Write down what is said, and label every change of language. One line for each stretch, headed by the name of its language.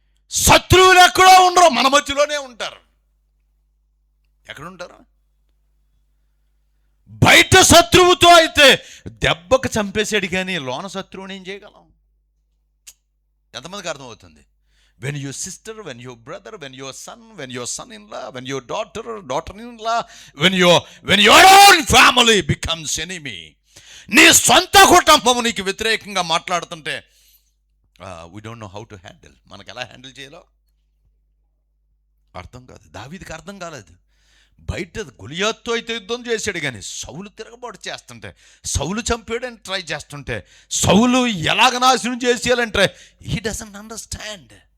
Telugu: శత్రువులు ఎక్కడో ఉండరు, మన మధ్యలోనే ఉంటారు. ఎక్కడుంటారు? బయట శత్రువుతో అయితే దెబ్బకు చంపేసాడు, కానీ లోన శత్రువుని ఏం చేయగలం? ఎంతమందికి అర్థమవుతుంది?
English: When your sister, when your brother, when your son-in-law, when your daughter-in-law, when your own family becomes enemy,
Telugu: నీ సొంత కుటుంబం నీకు వ్యతిరేకంగా మాట్లాడుతుంటే
English: we don't know how to handle.
Telugu: మనకు ఎలా హ్యాండిల్ చేయాలో అర్థం కాదు. దావీదుకి అర్థం కాలేదు. బయట గొలియాత్తో అయితే యుద్ధం చేశాడు, కానీ సౌలు తిరగబాటు చేస్తుంటే, సౌలు చంపేయడానికి ట్రై చేస్తుంటే, సౌలు ఎలాగ నాశనం చేసేయాలంటే
English: He doesn't understand.